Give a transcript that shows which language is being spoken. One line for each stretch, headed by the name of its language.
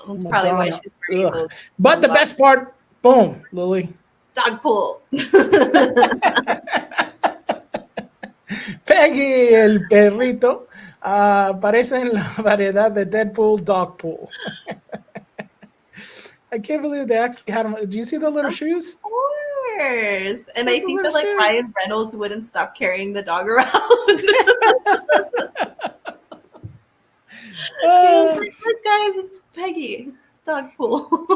English: That's probably why she's wearing those. But the best part, boom, Lily. Dog pool.
Spanish: Peggy el perrito aparece en la variedad de Deadpool Dog Pool.
English: I can't believe they actually had them. Do you see the little shoes? Of course. And I think that Little shoes. Ryan Reynolds wouldn't stop carrying the dog around. Look, guys, it's Peggy. It's dog pool.